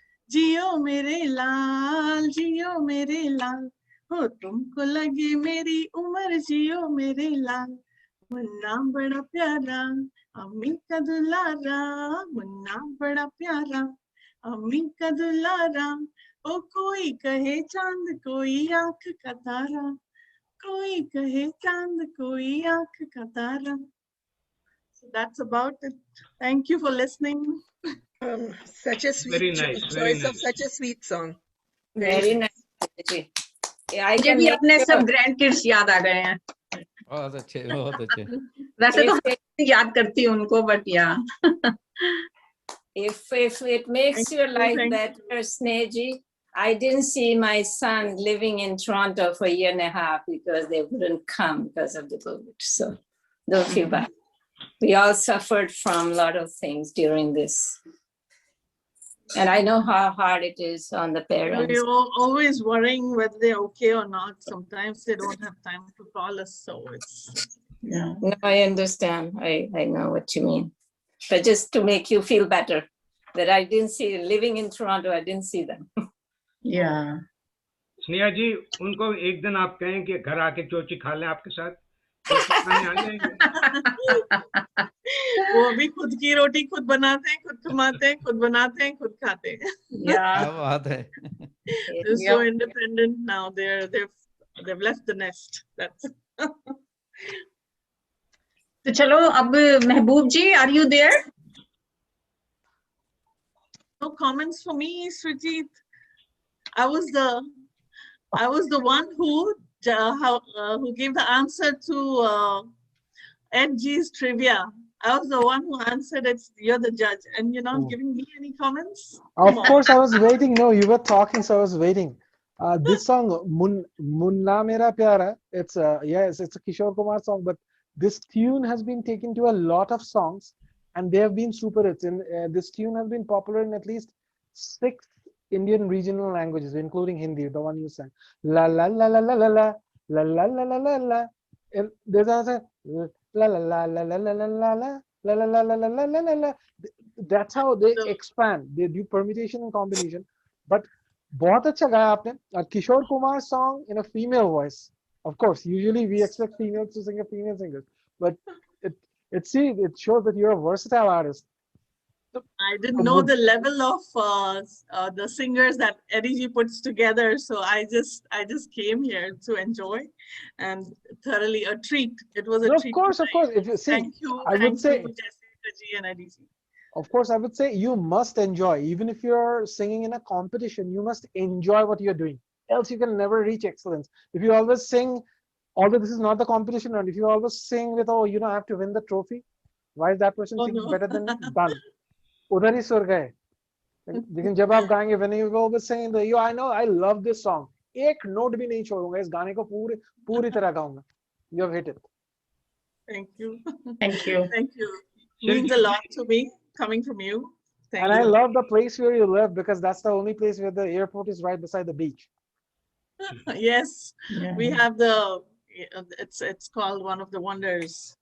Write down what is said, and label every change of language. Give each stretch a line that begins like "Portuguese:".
Hindi: जियो मेरे लाल जियो मेरे लाल, हो तुमको लगे मेरी उम्र जियो मेरे लाल, मुन्ना बड़ा प्यारा अम्मी का दुलारा, मुन्ना बड़ा प्यारा अम्मी का दुलारा, ओ कोई कहे चांद कोई आंख का तारा, कोई कहे चांद कोई आंख का तारा.
English: So that's about it. Thank you for listening. Such a sweet choice of such a sweet song. Very nice.
Hindi: मुझे भी अपने सब ग्रैंड किड्स याद आ गए हैं. बहुत अच्छे बहुत अच्छे. वैसे तो याद करती हूँ उनको,
English: but yeah. If it makes your life better, Snehaji, I didn't see my son living in Toronto for a year and a half because they wouldn't come because of the COVID. So don't feel bad. We all suffered from a lot of things during this. And I know how hard it is on the parents. We're always worrying whether they're okay or not. Sometimes they don't have time to call us. So it's, yeah. No, I understand. I know what you mean. But just to make you feel better that I didn't see, living in Toronto, I didn't see them. Yeah.
Hindi: Sneha जी, उनको एक दिन आप कहें कि घर आके चोची खा लें आपके साथ. वो अभी खुद की रोटी खुद बनाते हैं, खुद कमाते हैं, खुद बनाते हैं, खुद खाते हैं. क्या बात है.
English: They're so independent now. They've left the nest. That's.
Hindi: तो चलो अब महबूब जी,
English: are you there? No comments for me, Srijit. I was the one who gave the answer to Ed G's trivia. I was the one who answered it. You're the judge, and you're not giving me any comments. Of course, I was waiting. No, you were talking, so I was waiting. This song, Munna Mera Pyara, it's a Kishore Kumar song, but this tune has been taken to a lot of songs, and they have been super hits. And this tune has been popular in at least 6 Indian regional languages, including Hindi, the one you sang. La la la la la la la la la la la la la. And there's also la la la la la la la la la la la la la la la la la. That's how they expand. They do permutation and combination.
Hindi: But बहुत अच्छा गाया आपने.
English: A Kishore Kumar song in a female voice. Of course, usually we expect females to sing a female singer, but it shows that you're a versatile artist. I didn't know the level of the singers that Eddie G puts together, so I just came here to enjoy, and thoroughly a treat. It was a treat. Of course. If you see, thank you, Jessica G and Eddie G. Of course, I would say you must enjoy. Even if you're singing in a competition, you must enjoy what you're doing. Else you can never reach excellence. If you always sing, although this is not the competition round, if you always sing with, oh, you don't have to win the trophy, why is that person singing better than done?
Hindi: उधर ही सुर गए. लेकिन जब आप गाएंगे,
English: when you go saying that, I know, I love this song,
Hindi: एक note भी नहीं छोड़ूंगा, इस गाने को पूरी तरह गाऊंगा.
English: You have hit it. Thank you. Thank you. Thank you. Means a lot to me coming from you. Thank you. I love the place where you live, because that's the only place where the airport is right beside the beach. Yes, we have the. It's called one of the wonders.